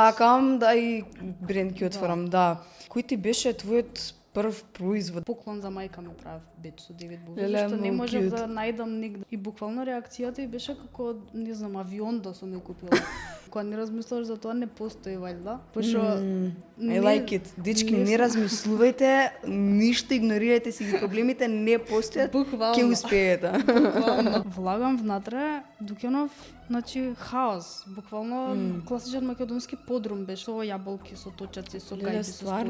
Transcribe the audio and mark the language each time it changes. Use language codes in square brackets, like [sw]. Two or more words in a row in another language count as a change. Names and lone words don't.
[mk] Сакам да и бренд ќе отворам, да. Кој ти беше твојот прв производ? Поклон за мајка ми правев бет со Девид Бови, Леле, што не многу можев cute. да најдам нигде. И буквално реакцијата и беше како, не знам, авион да сум ја купила. Кога не размислуваш за тоа, не постои валјда. Пошто [en] I like it. [mk] Дечки, не размислувајте, ништо игнорирајте си ги проблемите, не постојат, Буквално. ќе успеете. Буквално. Влагам внатре, Дукенов, значи хаос. Буквално класичен македонски подрум беше со јаболки, со точаци, со Леле, гајби, со стварно?